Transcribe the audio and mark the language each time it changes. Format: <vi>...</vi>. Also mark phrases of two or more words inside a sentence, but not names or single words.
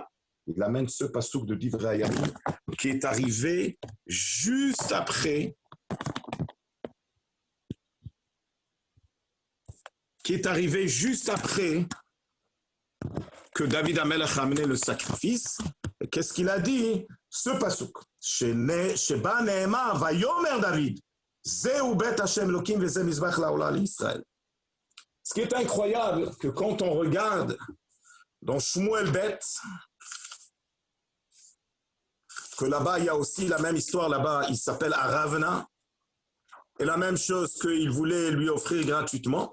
<fr>Il amène ce passouk de Divrei Hayamim qui est arrivé juste après, que David Hamelech a amené le sacrifice. Et qu'est-ce qu'il a dit? Ce passouk.</fr> <he>שנאמר ויאמר דוד. זה הוא בית ה' האלקים וזה מזבח לעולה לישראל.</he> <fr>Ce qui est incroyable, que quand on regarde dans Shmuel Bet, que là-bas, il y a aussi la même histoire, là-bas, il s'appelle Aravna, et la même chose qu'il voulait lui offrir gratuitement.</fr>